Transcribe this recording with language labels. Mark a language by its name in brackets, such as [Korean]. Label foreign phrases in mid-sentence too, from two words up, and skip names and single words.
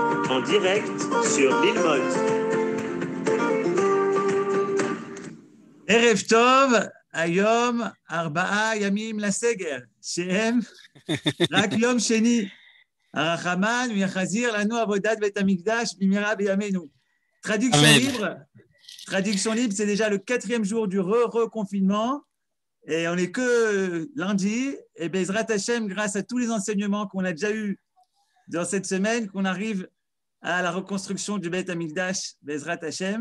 [French] en direct sur Lilmod. [Hebrew] ערב טוב, היום 4 ימים לסגר, שהם רק יום שני. הרחמן ויחזיר לנו עבודת בית המקדש במהרה בימינו. [French] Traduction libre, c'est déjà le 4e jour du reconfinement. Et on n'est que lundi. Et [Hebrew] בעזרת השם, [French] grâce à tous les enseignements qu'on a déjà eus dans cette semaine, qu'on arrive à la reconstruction du [Hebrew] בית המקדש, בעזרת השם.